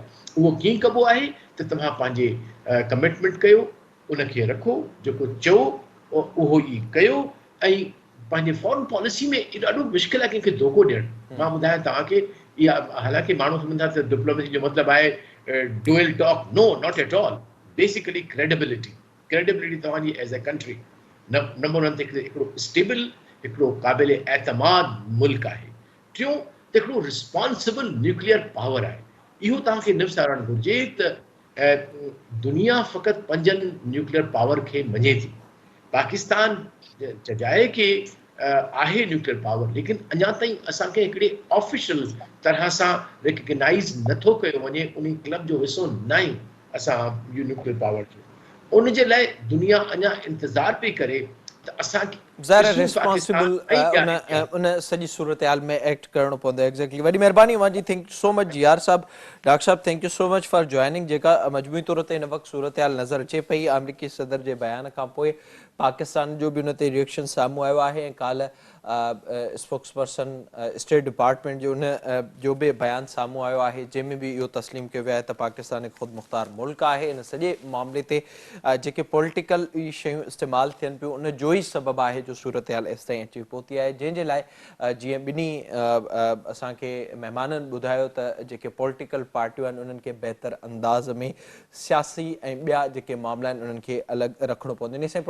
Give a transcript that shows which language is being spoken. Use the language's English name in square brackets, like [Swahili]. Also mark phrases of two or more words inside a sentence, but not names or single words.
[Sindhi] उहो कीअं कबो आहे त तव्हां पंहिंजे कमिटमेंट कयो, उनखे रखो, जेको चओ उहो ई कयो, ऐं पंहिंजे [English] foreign policy [Sindhi] में ॾाढो मुश्किल आहे कंहिंखे धोखो ॾियणु। मां ॿुधायां तव्हांखे, इहा हालांकि माण्हू सम्झंदा त डिप्लोमेसी जो मतिलबु आहे [English] dual talk, no, not at all. basically credibility तव्हांजी as a country. [Sindhi] नंबर वन ते हिकिड़ो स्टेबल, हिकिड़ो क़ाबिल एतमाद मुल्क आहे। टियों, त हिकिड़ो [English] responsible nuclear power [Sindhi] आहे। इहो तव्हांखे न विसारणु घुरिजे त दुनिया फ़क़ति 5 [English] nuclear power [Sindhi] खे मञे थी। पाकिस्तान चजाए कि आहे [English] nuclear power, [Sindhi] लेकिन अञा ताईं असांखे हिकिड़े ऑफिशियल तरह सां रिकग्नाइज़ नथो कयो वञे, उन क्लब जो हिसो न आहियूं असां [English] nuclear power [Sindhi] जो। उन जे लाइ दुनिया अञा इंतज़ार पई करे त असांखे ज़ाहिर रिस्पॉन्सिबल उन सॼी सूरत हाल में एक्ट करणो पवंदो। एग्जैक्टली, वॾी महिरबानी जी। [English] thank you so much [Sindhi] जीआर साहब। डॉक्टर साहब, [English] thank you so much for joining. [Sindhi] जेका मजमूई तौर ते हिन वक़्तु सूरत हाल नज़र अचे पई, अमरीकी सदर जे बयान खां पोइ पाकिस्तान जो बि उन ते रिएक्शन साम्हूं आयो आहे, ऐं काल्ह [English] spokes person state department [Sindhi] जो उन जो बि बयानु साम्हूं आयो आहे, जंहिंमें बि इहो तस्लीम कयो वियो आहे त पाकिस्तान हिकु ख़ुदि मुख़्तार मुल्क आहे। इन सॼे मामले ते जेके पॉलिटिकल शयूं इस्तेमालु थियनि पियूं, उन जो ई सबबु आहे जो सूरत हाल एसि ताईं अची पहुती आहे, जंहिंजे लाइ जीअं ॿिन्ही असांखे महिमाननि ॿुधायो त जेके पॉलिटिकल पार्टियूं आहिनि उन्हनि खे बहितर अंदाज़ में सियासी ऐं ॿिया जेके मामला आहिनि उन्हनि खे अलॻि रखिणो पवंदो।